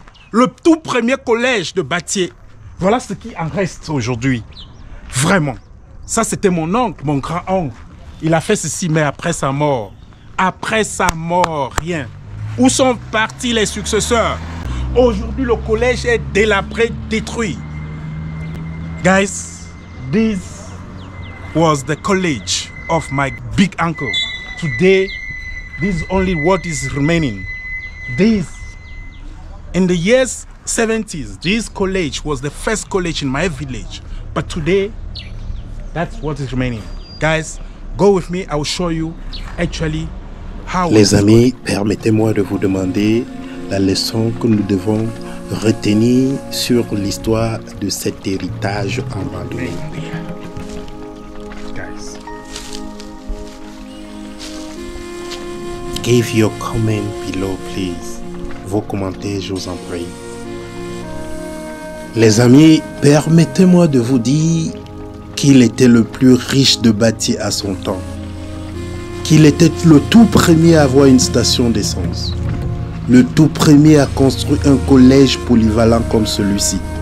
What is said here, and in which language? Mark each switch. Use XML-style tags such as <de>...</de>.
<fr>Le tout premier collège de Batié. Voilà ce qui en reste aujourd'hui. Vraiment. Ça, c'était mon oncle, mon grand-oncle. Il a fait ceci, mais après sa mort. Après sa mort, rien. Où sont partis les successeurs? Aujourd'hui, le collège est délabré, détruit.</fr> <en>Guys, this was the college of my big uncle. Today, this is only what is remaining. In the years 70s, this college was the first college in my village. But today, that's what is remaining. Guys, go with me, I will show you actually how.</en> <fr>Les amis, permettez-moi de vous demander la leçon que nous devons retenir sur l'histoire de cet héritage abandonné.</fr> <en>Guys. Give your comment below, please.</en> <fr>Vos commentaires, je vous en prie. Les amis, permettez-moi de vous dire qu'il était le plus riche de Batié à son temps. Qu'il était le tout premier à avoir une station d'essence. Le tout premier à construire un collège polyvalent comme celui-ci.</fr>